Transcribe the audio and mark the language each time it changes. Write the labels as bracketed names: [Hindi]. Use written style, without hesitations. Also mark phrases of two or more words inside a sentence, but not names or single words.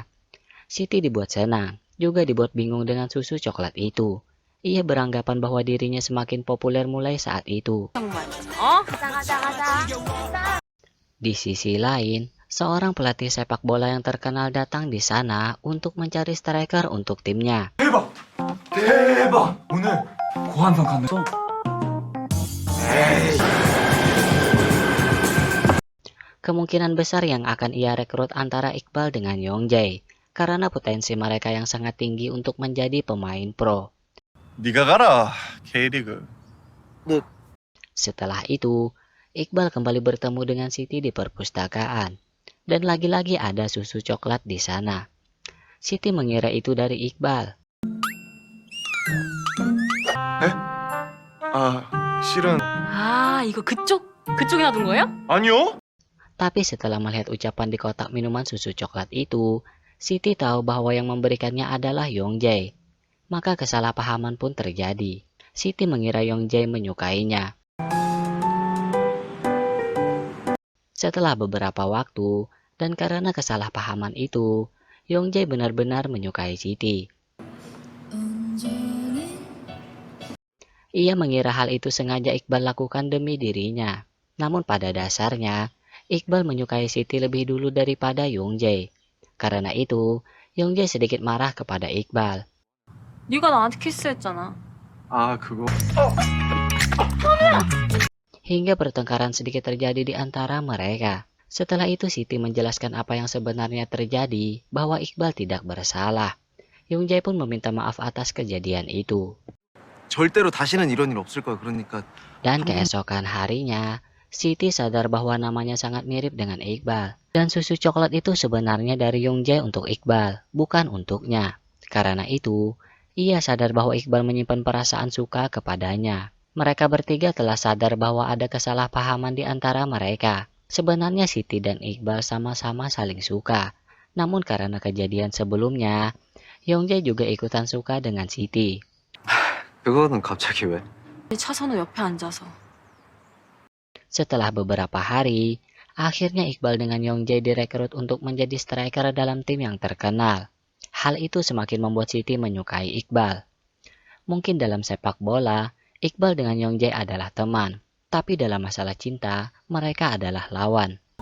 [Indonesian] Siti dibuat senang, juga dibuat bingung dengan susu coklat itu. Ia beranggapan bahwa dirinya semakin populer mulai saat itu. Di sisi lain, seorang pelatih sepak bola yang terkenal datang di sana untuk mencari striker untuk timnya. [Korean] 대박! 대박! 오늘 고한상 갔네. [Indonesian] Kemungkinan besar yang akan ia rekrut antara Iqbal dengan Yong-jae, karena potensi mereka yang sangat tinggi untuk menjadi pemain pro. [Korean] 네가 가라, K리그. [Indonesian] Setelah itu, Iqbal kembali bertemu dengan Siti di perpustakaan, dan lagi-lagi ada susu coklat di sana. Siti mengira itu dari Iqbal. [Korean] 아, 실은 아, 이거 그쪽에 놔둔 거예요? 아니요. [Indonesian] Tapi setelah melihat ucapan di kotak minuman susu coklat itu, Siti tahu bahwa yang memberikannya adalah Yong-jae. Maka kesalahpahaman pun terjadi. Siti mengira Yong-jae menyukainya. Setelah beberapa waktu, dan karena kesalahpahaman itu, Yong-jae benar-benar menyukai Siti. Ia mengira hal itu sengaja Iqbal lakukan demi dirinya. Namun pada dasarnya, Iqbal menyukai Siti lebih dulu daripada Yong-jae. Karena itu, Yong-jae sedikit marah kepada Iqbal. [Korean] 네가 나한테 키스했잖아. 아, 그거. [Indonesian] Hingga pertengkaran sedikit terjadi di antara mereka. Setelah itu Siti menjelaskan apa yang sebenarnya terjadi, bahwa Iqbal tidak bersalah. Yong-jae pun meminta maaf atas kejadian itu. [Korean] 절대로 다시는 이런 일 없을 거야. 그러니까 [Indonesian] Dan keesokan harinya, Siti sadar bahwa namanya sangat mirip dengan Iqbal. Dan susu coklat itu sebenarnya dari Yong-jae untuk Iqbal, bukan untuknya. Karena itu, ia sadar bahwa Iqbal menyimpan perasaan suka kepadanya. Mereka bertiga telah sadar bahwa ada kesalahpahaman di antara mereka. Sebenarnya Siti dan Iqbal sama-sama saling suka. Namun karena kejadian sebelumnya, Yongjae juga ikutan suka dengan Siti. [Korean] 그거는 갑자기 왜? 차선호 옆에 앉아서. [Indonesian] Setelah beberapa hari, akhirnya Iqbal dengan Yongjae direkrut untuk menjadi striker dalam tim yang terkenal. Hal itu semakin membuat Siti menyukai Iqbal. Mungkin dalam sepak bola, Iqbal dengan Yongjae adalah teman, tapi dalam masalah cinta, mereka adalah lawan.